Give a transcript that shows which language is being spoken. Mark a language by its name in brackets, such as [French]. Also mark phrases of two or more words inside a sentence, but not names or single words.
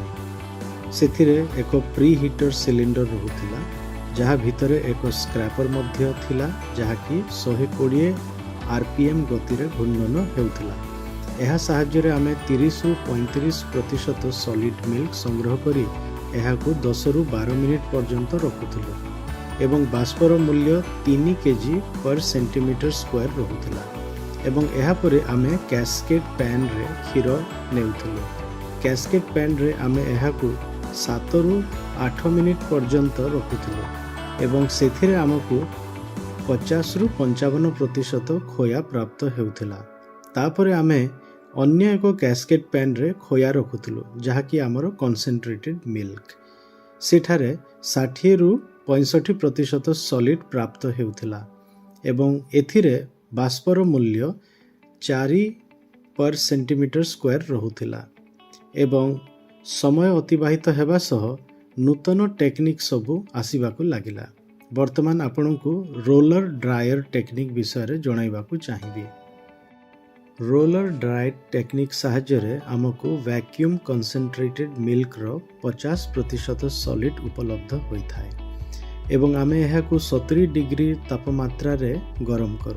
[Odia] ସେଥିରେ ଏକ [English] pre heater cylinder [Odia] ରହୁଥିଲା, ଯାହା ଭିତରେ ଏକ ସ୍କ୍ରାପର ମଧ୍ୟ ଥିଲା, ଯାହାକି 120 RPM ଗତିରେ ଘୂର୍ଣ୍ଣନ ହେଉଥିଲା। ଏହା ସାହାଯ୍ୟରେ ଆମେ 30ରୁ 35% [English] solid milk [Odia] ସଂଗ୍ରହ କରି ଏହାକୁ 10ରୁ 12 ମିନିଟ୍ ପର୍ଯ୍ୟନ୍ତ ରଖୁଥିଲୁ ଏବଂ ବାଷ୍ପର ମୂଲ୍ୟ [English] 3 kg per centimeter square [Odia] ରହୁଥିଲା। ଏବଂ ଏହାପରେ ଆମେ [English] cascade pan [Odia] କ୍ଷୀର ନେଉଥିଲୁ। [English] cascade pan [Odia] ଆମେ ଏହାକୁ 7ରୁ 8 ମିନିଟ୍ ପର୍ଯ୍ୟନ୍ତ ରଖୁଥିଲୁ ଏବଂ ସେଥିରେ ଆମକୁ 50ରୁ 55% ଖୋୟା ପ୍ରାପ୍ତ ହେଉଥିଲା। ତାପରେ ଆମେ ଅନ୍ୟ ଏକ [English] cascade pan [Odia] ଖୋୟା ରଖୁଥିଲୁ, ଯାହାକି ଆମର [English] concentrated milk. [Odia] ସେଠାରେ 60ରୁ 65% ସଲିଡ୍ ପ୍ରାପ୍ତ ହେଉଥିଲା ଏବଂ ଏଥିରେ ବାଷ୍ପର ମୂଲ୍ୟ [English] 4 per centimeter square [Odia] ରହୁଥିଲା। ଏବଂ ସମୟ ଅତିବାହିତ ହେବା ସହ ନୂତନ ଟେକ୍ନିକ୍ ସବୁ ଆସିବାକୁ ଲାଗିଲା। ବର୍ତ୍ତମାନ ଆପଣଙ୍କୁ [English] roller dryer technique [Odia] ବିଷୟରେ ଜଣାଇବାକୁ ଚାହିଁବି। [English] roller dry technique [Odia] ସାହାଯ୍ୟରେ ଆମକୁ [English] vacuum concentrated milk [Odia] 50% ସଲିଡ୍ ଉପଲବ୍ଧ ହୋଇଥାଏ ଏବଂ ଆମେ ଏହାକୁ 70 ଡିଗ୍ରୀ ତାପମାତ୍ରାରେ ଗରମ କରୁ।